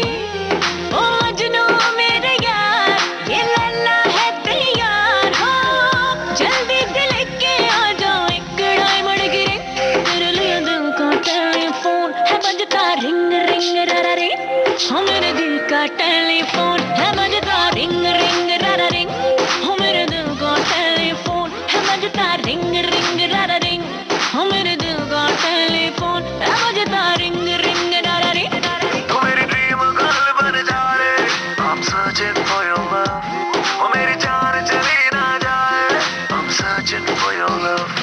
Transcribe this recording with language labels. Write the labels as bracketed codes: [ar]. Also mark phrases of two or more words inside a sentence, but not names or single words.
[hi] ओ मजनू मेरे यार, ये लैला है तैयार हो, जल्दी दिल के आ जाओ, एक डायमंड गिरे तेरे लिए दिल का टेलीफोन है बजता [en] ring ring [hi] रा रे, हो मेरे दिल का टेलीफोन है बजता [en] ring ring [hi] रा रिंग, हो मेरे दिल का टेलीफोन है बजता [en] ring ring [hi] रा रिंग, हो मेरे दिल का टेलीफोन है बजता [en] ring ring [hi] रा रिंग। तू मेरी [en] dream girl [hi] बन जा रे, [en] I'm searching for your love, [hi] ओ मेरी जान चली ना जाए, [en] I'm searching for your love।